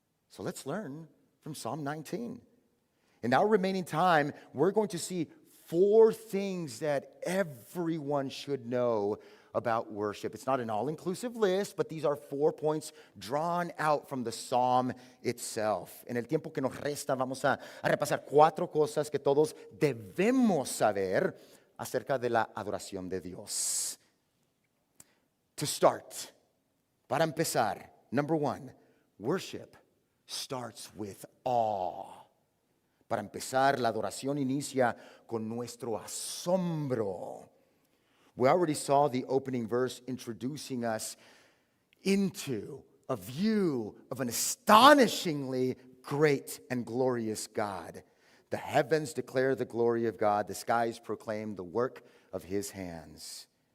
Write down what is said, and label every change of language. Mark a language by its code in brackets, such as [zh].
[en] So let's learn from Psalm 19. In our remaining time, we're going to see 4 things that everyone should know about worship. It's not an all-inclusive list, but these are 4 points drawn out from the psalm itself. [es] En el tiempo que nos resta, vamos a repasar 4 cosas que todos debemos saber acerca de la adoración de Dios. [en] To start, [es] para empezar, [en] number 1, worship starts with awe. [es] Para empezar, la adoración inicia con nuestro asombro. [en] We already saw the opening verse introducing us into a view of an astonishingly great and glorious God. The heavens declare the glory of God. The skies proclaim the work of his hands.